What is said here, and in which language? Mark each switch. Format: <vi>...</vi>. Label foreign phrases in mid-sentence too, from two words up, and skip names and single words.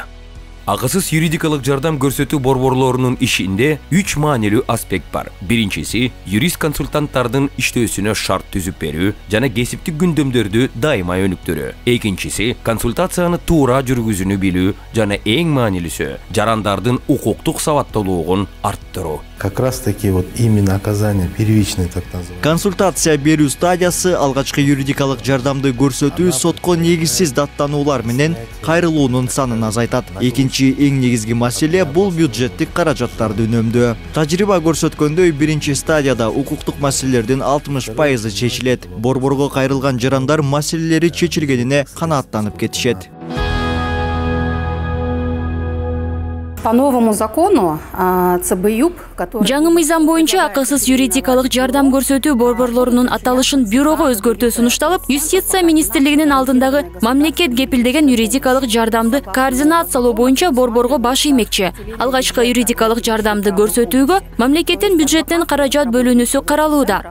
<ky>Акысыз юридикалык жардам көрсөтүү борборлорунун ишинде 3 маанилүү аспект бар. Биринчиси юрист консультанттардын иштөөсүнө шарт түзүп берүү жана кесиптик күндөмдөрдү дайыма өнүктүрүү. Экинчиси консультацияны туура жүргүзүүнү билүү жана эң маанилүүсү жарандардын укуктук сабаттуулугун арттыруу.</ky> <ru>Как раз таки вот именно оказание первичной так называемой.</ru> <ky>Консультация берүү стадиясы алгачкы юридикалык жардамды көрсөтүү сотко негизсиз даттануулар менен кайрылуунун санын азайтат. Экинчи Биринчи эң негизги маселе бул бюджеттик каражаттарды үнөмдөө. Тажрыйба көрсөткөндөй, биринчи стадияда укуктук маселелердин 60% чечилет. Борборго кайрылган жарандар маселелери чечилгенине канааттанып кетишет.</ky> <ru>По новому закону ЦБЮП, который...</ru> <ky>Жаңы мыйзам боюнча акысыз юридикалык жардам көрсөтүү борборлорунун аталышын бюрого өзгөртүү сунушталып, Юстиция министрлигинин алдындагы мамлекет кепилдеген юридикалык жардамды координациялоо боюнча борборго баш иймекчи. Алгачкы юридикалык жардамды көрсөтүүгө мамлекеттин бюджеттен каражат бөлүнүүсү каралууда.</ky>